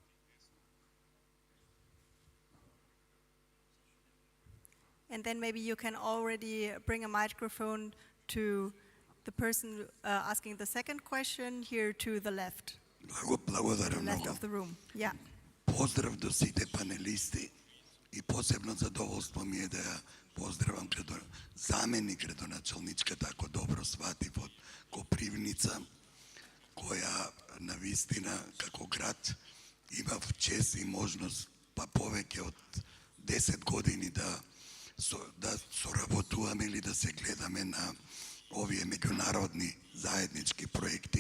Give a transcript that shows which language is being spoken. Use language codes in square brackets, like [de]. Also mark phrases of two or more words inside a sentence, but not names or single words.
[en] And then maybe you can already bring a microphone to the person asking the second question here to the left. [bg] Благодаря [en] The left [bg] много. [en] of the room. Yeah. [mk] Поздрав до сите панелисти и посебно задоволство ми е да ја поздравам заменик градоначалничката, ако добро сватив, од Копривница, која навистина како град имав чест и можност па повеќе од 10 години да соработуваме или да се гледаме на овие меѓународни заеднички проекти.